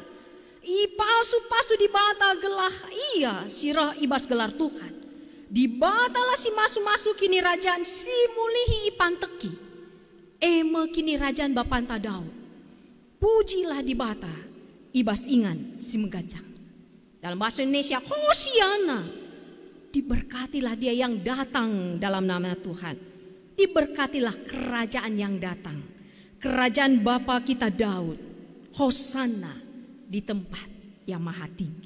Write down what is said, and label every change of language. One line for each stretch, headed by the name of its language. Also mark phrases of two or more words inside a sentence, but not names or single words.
Batak Karo: I pasu-pasu di bata gelah iya sirah ibas gelar Tuhan. Di bata lah si masu-masu kini rajaan si mulihi ipanteki. Kini rajaan bapanta Daud. Pujilah di bata, ibas ingan si menggancang.
Indonesian: Dalam bahasa Indonesia, Hosiana. Diberkatilah dia yang datang dalam nama Tuhan. Diberkatilah kerajaan yang datang, kerajaan Bapa kita Daud, Hosana di tempat yang maha tinggi.